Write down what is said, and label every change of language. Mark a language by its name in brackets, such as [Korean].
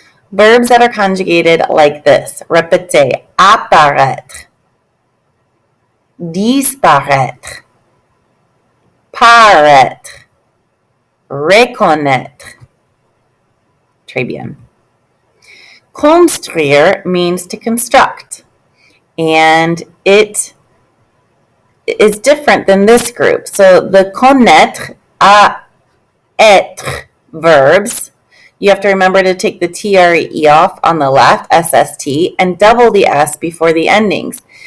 [English] Verbs that are conjugated like this. [French] Répétez, apparaître. Disparaître, paraître, reconnaître. Très bien. [English] Construire means to construct, and it is different than this group. So the connaître, à, être verbs, you have to remember to take the TRE off on the left, SST, and double the S before the endings.